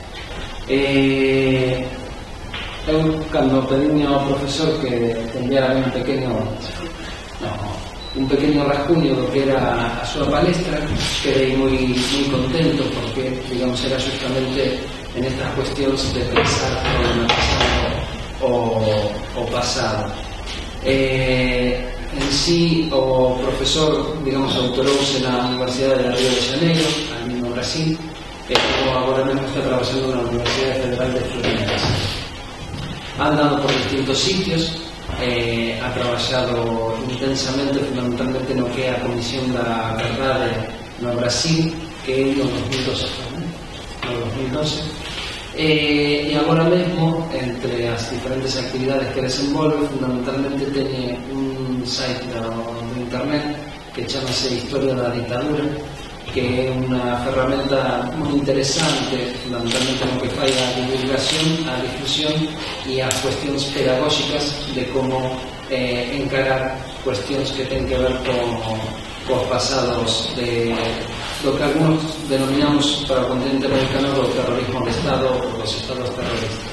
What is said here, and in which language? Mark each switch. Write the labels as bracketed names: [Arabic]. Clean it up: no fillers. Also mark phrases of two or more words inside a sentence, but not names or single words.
[Galician] Eu, cando pedín ao profesor que enviara un pequeno rascuño do que era a súa palestra, quedei moi contento, porque, digamos, era justamente en estas cuestións de pensar o pasado. En sí, o profesor, digamos, autorouse na Universidade de Río de Janeiro, ali no Brasil, e agora mesmo está trabajando na Universidade Federal de Fluminense. [Spanish] Ha andado por distintos sitios, ha trabajado intensamente, [Galician] fundamentalmente no que é a Comisión da Verdade no Brasil, que é no 2012, e agora mesmo, entre as diferentes actividades que desenvolve, fundamentalmente teñe un site de internet que chamase Historia da Ditadura, que é unha ferramenta moi interesante, fundamentalmente no que fai a divulgación, a difusión e as cuestións pedagóxicas de como encarar cuestións que ten que ver cos pasados do que algunos denominamos para o continente americano do terrorismo de Estado ou dos estados terroristas.